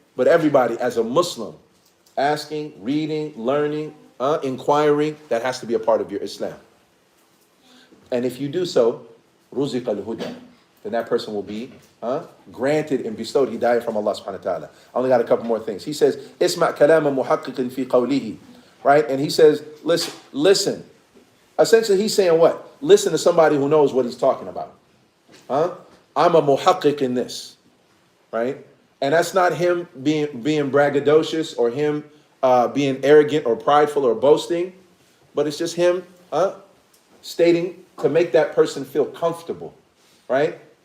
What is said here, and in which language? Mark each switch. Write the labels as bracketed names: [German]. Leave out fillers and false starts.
[English] But everybody, as a Muslim, asking, reading, learning, inquiring, that has to be a part of your Islam. And if you do so, [Arabic] رُزِقَ الْهُدَى, [English] then that person will be granted and bestowed hidayah from Allah subhanahu wa ta'ala. I only got a couple more things. He says, [Arabic] إِسْمَعْ كَلَامًا مُحَقِّقٍ فِي قَوْلِهِ. [English] Right? And he says, listen. Essentially, he's saying what? Listen to somebody who knows what he's talking about. I'm a muhaqqiq in this. Right? And that's not him being braggadocious or him being arrogant or prideful or boasting, but it's just him stating to make that person feel comfortable, right?